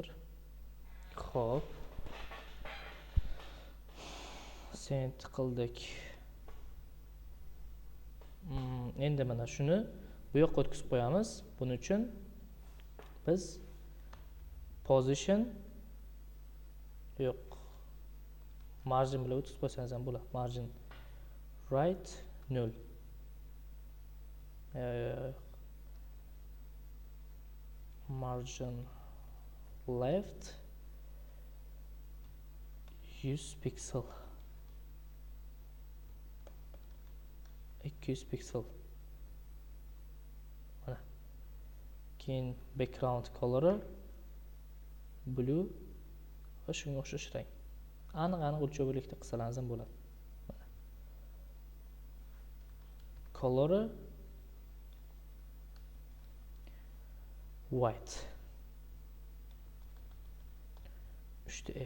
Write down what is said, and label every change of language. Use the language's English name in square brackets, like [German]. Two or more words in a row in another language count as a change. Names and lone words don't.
[Uzbek] Xo'p. Send qildik. Endi mana shuni bu yoqqa o'tkazib qo'yamiz. Buning uchun biz position yo'q. Margin bilan o'tkazib qo'ysangiz ham bo'ladi. [English] Margin right 0. Margin left 100 piksel. [Uzbek] 200 piksel. Mana. Keyin background color blue va shunga o'xshash rang. Aniq o'lchovlikda qilsangiz ham bo'ladi. [English] Mana. Color white. 3F.